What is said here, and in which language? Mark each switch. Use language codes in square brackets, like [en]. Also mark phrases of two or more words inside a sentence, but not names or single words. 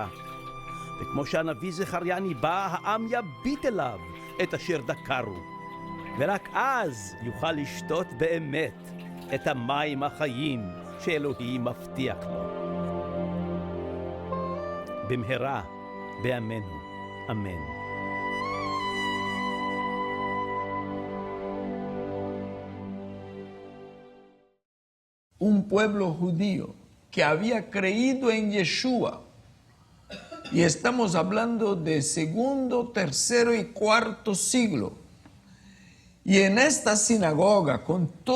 [he] וכמו שהנביא זכריה ניבא, העם יביט אליו את אשר דקרו. ורק אז יוכל לשתות באמת את המים החיים שאלוהים מבטיח לו. במהרה בימינו, אמן. [es] Un pueblo judío que había creído en Yeshua, y estamos hablando de segundo, tercero y cuarto siglo, y en esta sinagoga, con